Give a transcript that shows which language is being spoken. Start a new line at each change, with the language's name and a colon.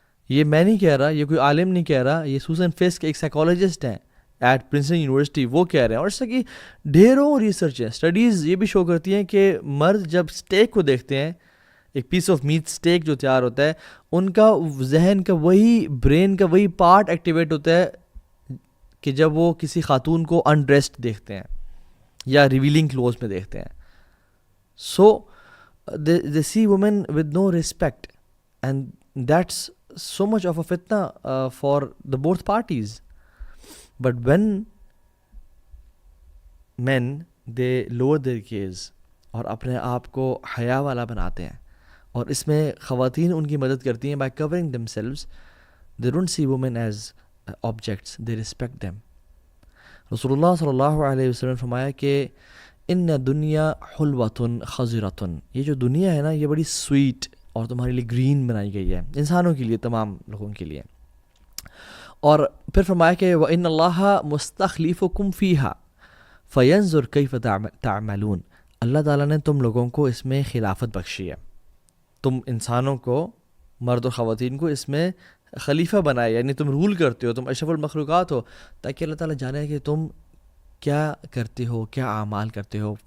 Urdu: یہ میں نہیں کہہ رہا, یہ کوئی عالم نہیں کہہ رہا, یہ سوسن فسک ایک سائیکالوجسٹ ہیں ایٹ پرنسٹن یونیورسٹی, وہ کہہ رہے ہیں. اور اس کی ڈھیروں ریسرچ ہیں, اسٹڈیز یہ بھی شو کرتی ہیں کہ مرد جب اسٹیک کو دیکھتے ہیں, ایک پیس آف میٹ اسٹیک جو تیار ہوتا ہے, ان کا ذہن کا وہی برین کا وہی پارٹ ایکٹیویٹ ہوتا ہے کہ جب وہ کسی خاتون کو انڈریسڈ دیکھتے ہیں یا ریویلنگ کلوز میں دیکھتے ہیں.
English: So they see women with no respect, and that's so much of a fitna for the both parties. But when men they lower their gaze
Urdu: اور اپنے آپ کو حیا والا بناتے ہیں, اور اس میں خواتین ان کی مدد کرتی ہیں
English: by covering themselves, they don't see women as objects, they respect them.
Urdu: رسول اللہ صلی اللہ علیہ وسلم نے فرمایا کہ
Arabic: ان دنیا حلوۃ خضرۃ,
Urdu: یہ جو دنیا ہے نا یہ بڑی سویٹ اور تمہارے لیے گرین بنائی گئی ہے, انسانوں کے لیے, تمام لوگوں کے لیے. اور پھر فرمایا کہ
Arabic: وَإِنَّ اللَّهَ مُسْتَخْلِفُكُمْ فِيهَا فَيَنْظُرْ كَيْفَ تَعْمَلُونَ,
Urdu: اللہ تعالیٰ نے تم لوگوں کو اس میں خلافت بخشی ہے, تم انسانوں کو, مرد و خواتین کو اس میں خلیفہ بنائے, یعنی تم رول کرتے ہو, تم اشرف المخلوقات ہو, تاکہ اللہ تعالیٰ جانے کہ تم کیا کرتے ہو, کیا اعمال کرتے ہو.